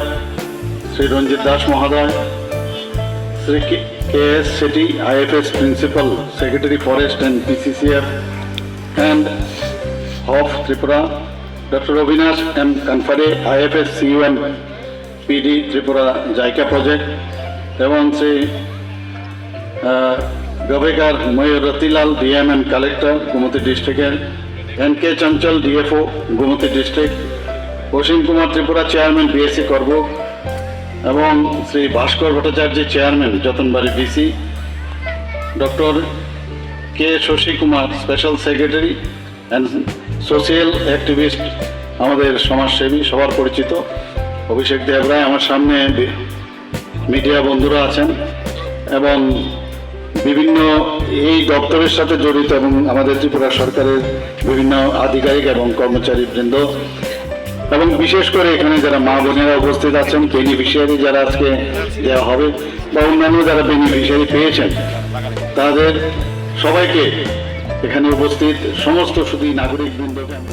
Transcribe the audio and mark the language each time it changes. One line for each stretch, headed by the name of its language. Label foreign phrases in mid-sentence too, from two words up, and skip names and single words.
Bangla: শ্রী রঞ্জিত দাস মহোদয়, শ্রী কে এস সেটি আইএফএস
English: principal secretary forest and PCCF and of
Bangla: ত্রিপুরা, ডক্টর অবিনাশ এম কানফারে আইএফএস সিইউএম পিডি ত্রিপুরা জাইকা প্রজেক্ট এবং শ্রী
English: Bwkhak Mayor Ratilal DM and Collector Gumati District, NK Chanchal DFO Gumati District, Oshim Kumar Tripura Chairman BSc Korbo
Bangla: এবং শ্রী
English: ভাস্কর
Bangla: ভট্টাচার্য চেয়ারম্যান যতনবাড়ি ডিসি, ডক্টর কে শশী কুমার
English: special secretary and social activist,
Bangla: আমাদের সমাজসেবী সবার পরিচিত অভিষেক দেবরায়, আমার সামনে মিডিয়া বন্ধুরা আছেন এবং বিভিন্ন এই দপ্তরের সাথে জড়িত এবং আমাদের ত্রিপুরা সরকারের বিভিন্ন আধিকারিক এবং কর্মচারী বৃন্দ এবং বিশেষ করে এখানে যারা মা বোনেরা উপস্থিত আছেন, বেনিফিশিয়ারি যারা আজকে দেওয়া হবে বা অন্যান্য যারা বেনিফিশিয়ারি পেয়েছেন, তাদের সবাইকে এখানে উপস্থিত সমস্ত শুধু নাগরিক বৃন্দকে